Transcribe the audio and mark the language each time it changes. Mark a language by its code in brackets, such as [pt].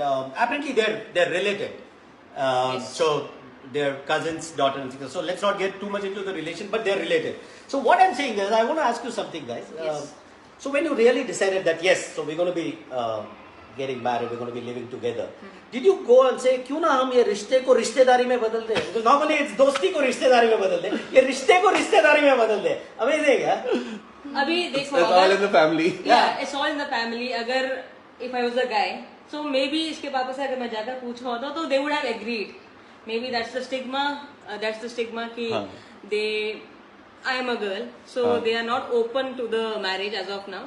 [en] Apparently they're related. Yes. So they're cousins, daughter and sister. So let's not get too much into the relation, but they're related. So what I'm saying is, I want to ask you something, guys. Yes. So when you really decided that yes, so we're going to be getting married, we're going to be living together. Did you go and say, [hi] क्यों ना हम ये रिश्ते को रिश्तेदारी में बदल दें? [en] Because normally it's [hi] दोस्ती को रिश्तेदारी में बदल दें. ये रिश्ते को रिश्तेदारी में बदल दें. [en] Amazing, yeah? [hi] अभी देखो [en] it's all in the family. Yeah, it's all in the family. अगर if I was a guy, so maybe [hi] इसके पापा से अगर मैं जाकर पूछा होता तो [en] they would have agreed. Maybe that's the stigma. कि [hi] हाँ. [en] I am a girl, so they are not open to the marriage as of now.